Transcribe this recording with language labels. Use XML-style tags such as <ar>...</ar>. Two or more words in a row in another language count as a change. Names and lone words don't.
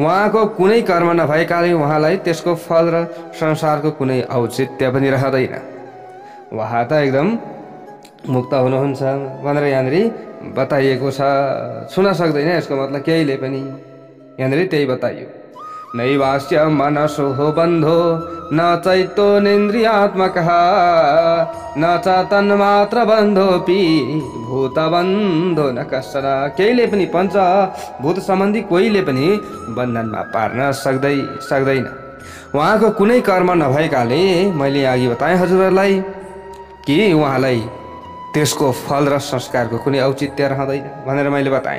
<ne>उहाँको कुनै कर्म नभएकाले उहाँलाई त्यसको फल र संसारको कुनै औचित्य पनि रहँदैन। उहाँ त एकदम मुक्त हुनुहुन्छ भनेर यहाँनिर बताइएको छ। छुन सक्दैन यसको मतलब केहीले पनि। यहाँनिर त्यही बताइयो।</ne> <sa>नैवास्य मनसो बन्धो न चैतन्येन्द्रियात्मकः न च तन्मात्र बन्धोऽपि भूतबन्धो न कश्चन।</sa> <ne>केहीले पनि पञ्चभूत सम्बन्धी कोहीले पनि बन्धनमा पार्न सक्दैन। उहाँको कुनै कर्म नभएकाले मैले अघि बताएँ हजुरहरूलाई कि उहाँलाई त्यसको फल र संस्कारको कुनै औचित्य रहँदैन भनेर मैले बताएँ।</ne>